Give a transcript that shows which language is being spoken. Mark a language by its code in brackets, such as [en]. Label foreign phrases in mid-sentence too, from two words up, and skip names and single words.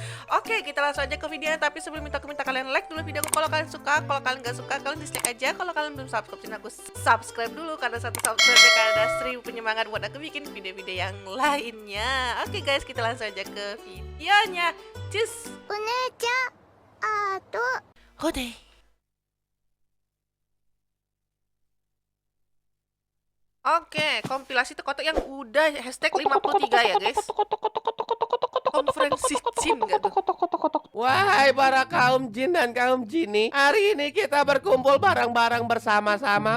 [id] Oke, kita langsung aja ke videonya. Tapi sebelum minta kalian like dulu videoku kalau kalian suka. Kalau kalian nggak suka, kalian dislike aja. Kalau kalian belum subscribe, aku subscribe dulu, karena satu subscribe ada 1000 penyemangat buat aku bikin video-video yang lainnya. Oke guys, kita langsung aja ke videonya. Cus. [ja] お姉ちゃん、あと Hode. [id] Oke, kompilasi Tek Kotok yang udah hashtag 53 ya guys. Konferensi jin gak tuh? Wahai para kaum jin dan kaum jini, hari ini kita berkumpul bareng-bareng bersama-sama